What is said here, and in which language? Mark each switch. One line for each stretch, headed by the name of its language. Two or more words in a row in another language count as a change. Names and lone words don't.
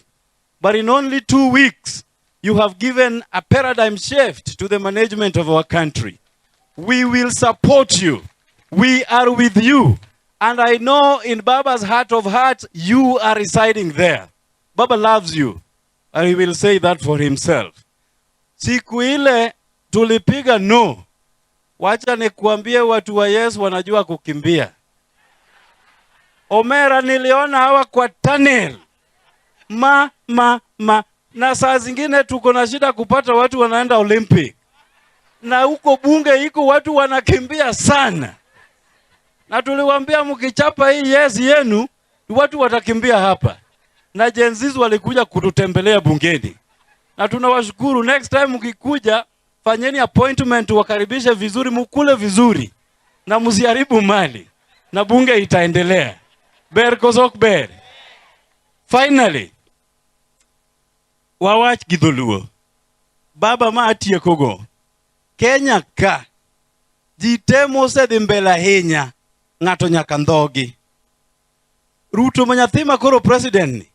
English: But in only 2 weeks, you have given a paradigm shift to the management of our country. We will support you. We are with you. And I know in Baba's heart of hearts, you are residing there. Baba loves you. And he will say that for himself.
Swahili: Siku ile tulipiga no. Wacha nikuambie watu wa Yesu wanajua kukimbia. Omera niliona hawa kwa tunnel. Na saa zingine tuko na shida kupata watu wanaenda Olympic. Na huko bunge iko watu wanakimbia sana. Na tuliwaambia mkichapa hii yes yenu, watu watakimbia hapa. Na Gen-Zs walikuja kututembelea bungeni. Na tunawashukuru,
English: next time
Swahili: mkikuja, fanyeni appointment, wakaribishe vizuri, mukule vizuri. Na msiharibu mali. Na bunge itaendelea.
Luo (Kenya and Tanzania): Ber kosok ber. Finally, wawach gidholuo. Baba ma atie kogo. Kenya ka. Jitemo se dhi mbele ahinya. Ng'ato nyaka ndhogi. Ruto manyathima koro president ni.